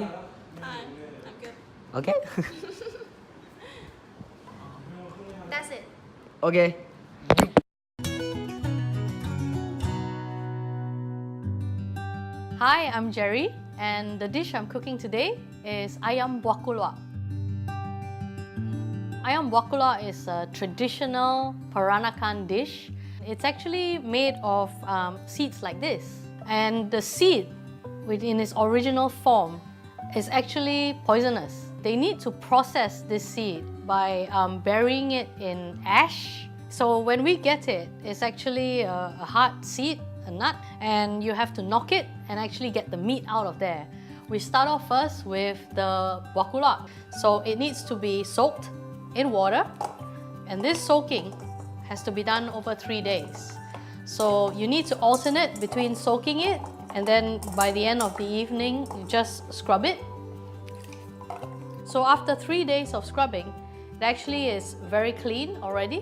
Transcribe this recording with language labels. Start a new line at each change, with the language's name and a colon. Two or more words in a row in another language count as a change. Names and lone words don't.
English: I'm good. Okay. That's it. Okay. Hi, I'm Jerry, and the dish I'm cooking today is
Malay: ayam buah keluak. Ayam buah keluak
English: is a traditional Peranakan dish. It's actually made of seeds like this. And the seed, in its original form, is actually poisonous. They need to process this seed by burying it in ash. So when we get it, it's actually a hard seed, a nut, and you have to knock it and actually get the meat out of there. We start off first with the
Malay: buah keluak.
English: So it needs to be soaked in water, and this soaking has to be done over 3 days. So you need to alternate between soaking it, and then by the end of the evening, you just scrub it. So after 3 days of scrubbing, it actually is very clean already.